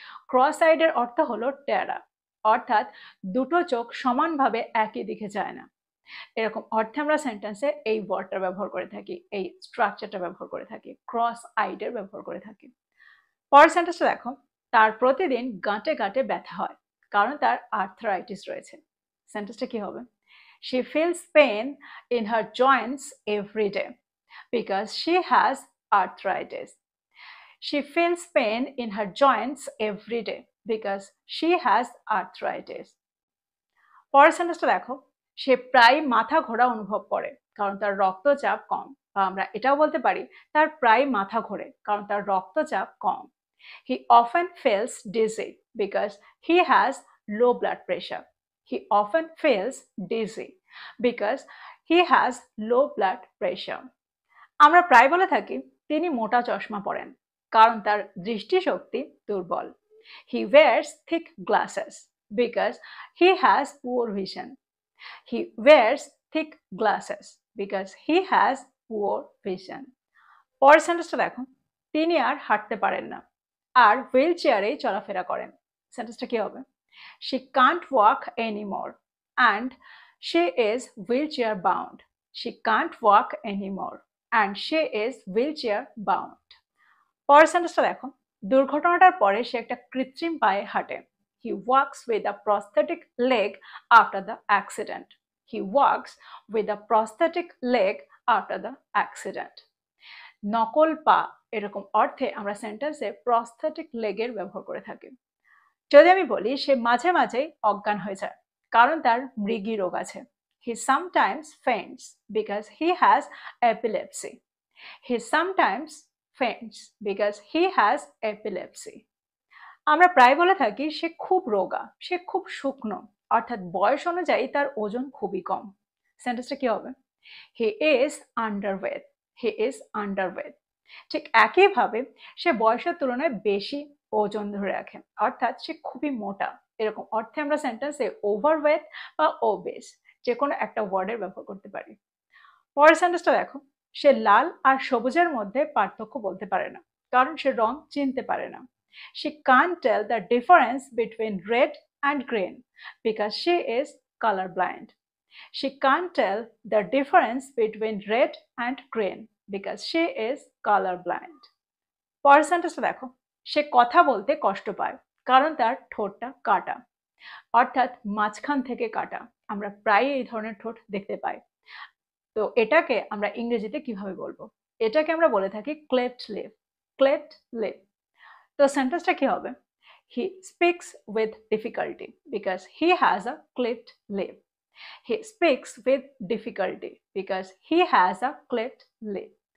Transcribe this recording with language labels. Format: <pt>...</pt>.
<bn>Cross আইডের অর্থ হলো ট্যারা, অর্থাৎ দুটো চোখ সমানভাবে একই দিকে যায় না। এরকম অর্থে আমরা সেন্টেন্সে এই ওয়ার্ডটা ব্যবহার করে থাকি, এই স্ট্রাকচারটা ব্যবহার করে থাকি, ক্রস আইডের ব্যবহার করে থাকি। পরের সেন্টেন্সটা দেখো, তার প্রতিদিন গাঁটে গাঁটে ব্যথা হয় কারণ তার আর্থ্রাইটিস রয়েছে। সেন্টেন্সটা কি হবে?</bn> <en>She feels pain in her joints every day because she has arthritis. She feels pain in her joints every day because she has arthritis.</en> <bn>পরের সেন্টেন্সটা দেখো, সে প্রায় মাথা ঘোরা অনুভব করে কারণ তার রক্তচাপ কম। বা আমরা এটাও বলতে পারি তার প্রায় মাথা ঘোরে কারণ তার রক্তচাপ কম।</bn> <en>He often feels dizzy because he has low blood pressure. He often feels dizzy because he has low blood pressure.</en> <bn>আমরা প্রায় বলে থাকি তিনি মোটা চশমা পরেন কারণ তার দৃষ্টিশক্তি দুর্বল।</bn> <en>He wears thick glasses because he has poor vision. He wears thick glasses because he has poor vision.</en> <bn>পরের সেন্টেন্সটা দেখো, তিনি আর হাঁটতে পারেন না আর হুইল চেয়ারেই চলাফেরা করেন। সেন্টেন্সটা কি হবে?</bn> <en>She can't walk anymore and she is wheelchair bound. She can't walk anymore and she is wheelchair bound.</en> <bn>পরের সেন্টেন্সটা দেখো, দুর্ঘটনাটার পরে সে একটা কৃত্রিম পায়ে হাঁটে।</bn> <en>He walks with a prosthetic leg after the accident. He walks with a prosthetic leg after the accident.</en> <bn>নকল পা এরকম অর্থে আমরা সেন্টেন্সে প্রস্থেটিক লেগের ব্যবহার করে থাকি। যদি আমি বলি সে মাঝে মাঝেই অজ্ঞান হয়ে যায় কারণ তার মৃগী রোগ আছে।</bn> <en>He sometimes faints because he has epilepsy. He sometimes faints because he has epilepsy.</en> <bn>আমরা প্রায় বলে থাকি সে খুব রোগা, সে খুব শুকনো, অর্থাৎ বয়স অনুযায়ী তার ওজন খুবই কম। সেন্টেন্সটা কি হবে?</bn> <en>He is underweight. He is underweight.</en> <bn>ঠিক একইভাবে সে বয়সের তুলনায় বেশি ওজন ধরে রাখে, অর্থাৎ সে খুবই মোটা। এরকম অর্থে আমরা সেন্টেন্সে ওভারওয়েট বা ওবেস যে কোনো একটা ওয়ার্ডের ব্যবহার করতে পারি। পরের সেন্টেন্সটা দেখো, সে লাল আর সবুজের মধ্যে পার্থক্য বলতে পারে না কারণ সে রং চিনতে পারে না।</bn> <en>She can't tell the difference between red and green because she is colorblind. She can't tell the difference between red and green because she is colorblind.</en> <bn>পরের সেন্টেন্সটা দেখো, সে কথা বলতে কষ্ট পায় কারণ তার ঠোঁটটা কাটা, অর্থাৎ মাঝখান থেকে কাটা। আমরা প্রায় এই ধরনের ঠোঁট দেখতে পাই। তো এটাকে আমরা ইংরেজিতে কিভাবে বলবো? এটাকে আমরা বলে থাকি cleft lip. Cleft lip. তো সেন্টেন্সটা কি হবে?</bn> <en>He speaks with difficulty because he has a cleft lip. He speaks with difficulty because he has a cleft lip.</en>